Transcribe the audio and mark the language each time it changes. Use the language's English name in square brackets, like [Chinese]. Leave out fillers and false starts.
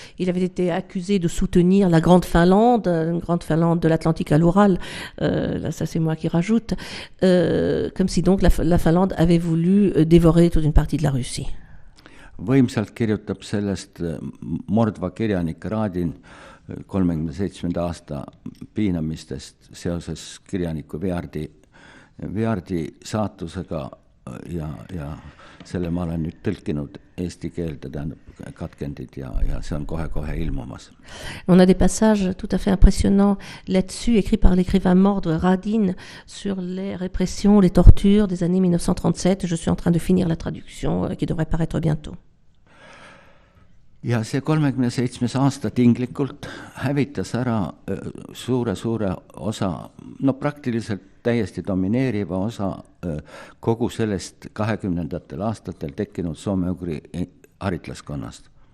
[French] Il avait été accusé de soutenir la Grande Finlande, une Grande Finlande de l'Atlantique à l'Oural, là ça c'est moi qui rajoute, comme si donc la Finlande avait voulu dévorer toute une partie de la Russie. [Estonian] Võimsalt kirjutab sellest Mordva kirjanik Radin 37. aasta piinamistest seoses kirjaniku Veardi saatusega ja selle ma olen nüüd tõlkinud eesti keelde, tähendab katkendid ja see on kohe ilmumas. [French] On a des passages tout à fait impressionnants là-dessus, écrits par l'écrivain Mordre Radin sur les répressions, les tortures des années 1937. Je suis en train de finir la traduction qui devrait paraître bientôt. [Estonian] Ja see 37 aasta tinglikult hävitas ära suure osa, no praktiliselt täiesti domineeriva osa kogu sellest 20. aastatel tekkinud soome-ugri haritlaskonnast.